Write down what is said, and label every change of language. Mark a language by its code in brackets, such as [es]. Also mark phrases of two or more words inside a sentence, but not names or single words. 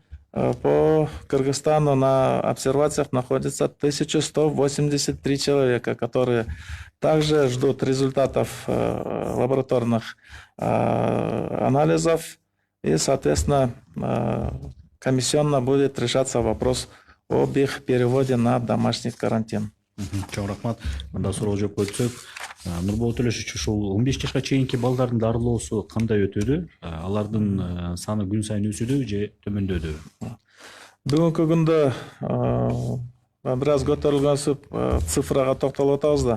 [ru] По Кыргызстану на обсервациях находится 1183 человека, которые также ждут результатов лабораторных анализов, и, соответственно, комиссионно будет решаться вопрос об их переводе на домашний карантин. [ky] Чоң рахмат. Мында суроо жооп өтсөк, Нурбол Төлөшович, ушул 15 жашка чейинки балдардын дарылоосу кандай өтүүдө? Алардын саны күн сайын өсүүдө же төмөндөдүбү? Бүгүнкү күндө бир аз көтөрүлгөн цифрага токтолуп атабыз да.